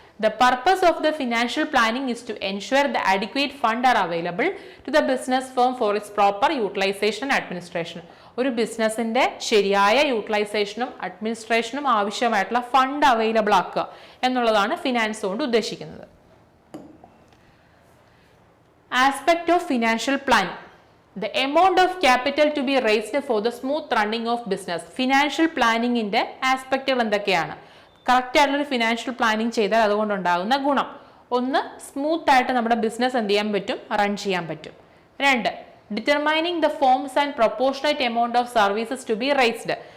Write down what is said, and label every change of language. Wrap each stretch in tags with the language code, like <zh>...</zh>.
<en>The purpose of the financial planning is to ensure the adequate funds are available to the business firm for its proper utilization and administration.</en> <ml>ഒരു ബിസിനസിന്റെ ശരിയായ യൂട്ടിലൈസേഷനും അഡ്മിനിസ്ട്രേഷനും ആവശ്യമായിട്ടുള്ള fund available ആക്കുക എന്നുള്ളതാണ് finance കൊണ്ട് ഉദ്ദേശിക്കുന്നത്.</ml> <en>Aspect of financial planning. The amount of capital to be raised for the smooth running of business.</en> <ml>Financial പ്ലാനിങ്ങിന്റെ ആസ്പെക്റ്റുകൾ എന്തൊക്കെയാണ്? Correct ആയിട്ടുള്ള ഒരു ഫിനാൻഷ്യൽ പ്ലാനിങ് ചെയ്താൽ അതുകൊണ്ടുണ്ടാകുന്ന ഗുണം. ഒന്ന്, സ്മൂത്ത് ആയിട്ട് നമ്മുടെ ബിസിനസ് എന്ത് ചെയ്യാൻ പറ്റും? റൺ ചെയ്യാൻ പറ്റും.</ml> <en>രണ്ട്, determining the forms and proportionate amount of services to be raised.</en>